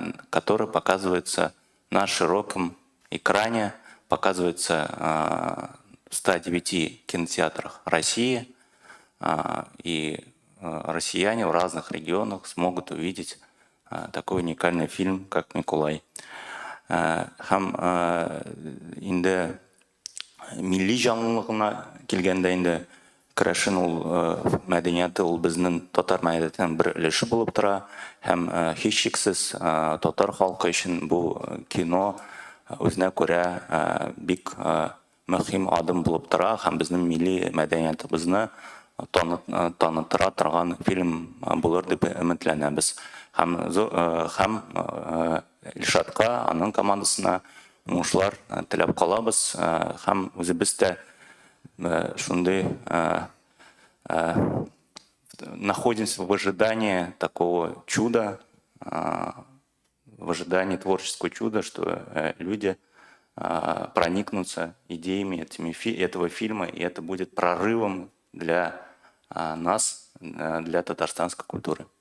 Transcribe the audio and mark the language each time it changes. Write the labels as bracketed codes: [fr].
[ru] которая показывается на широком экране, показывается в 109 кинотеатрах России, и россияне в разных регионах смогут увидеть такой уникальный фильм, как «Миколай». [tt] Һәм инде милли жанлылыгына килгәндә инде крашин ул мәдәнияте ул безнең татар мәдәниятенең бер өлеше булып тора. Һәм һичшиксез татар халкы өчен бу кино үзенә күрә бик мөһим адым булып тора һәм безнең милли мәдәниятебезне танытыра торган фильм булыр дип өметләнәбез. Һәм Ильшатка, аның командасына уңышлар теләп калабыз. Һәм үзебез дә шундый [ru] находимся в ожидании такого чуда, в ожидании творческого чуда, что люди проникнутся идеями этого фильма, и это будет прорывом для нас, для татарстанской культуры.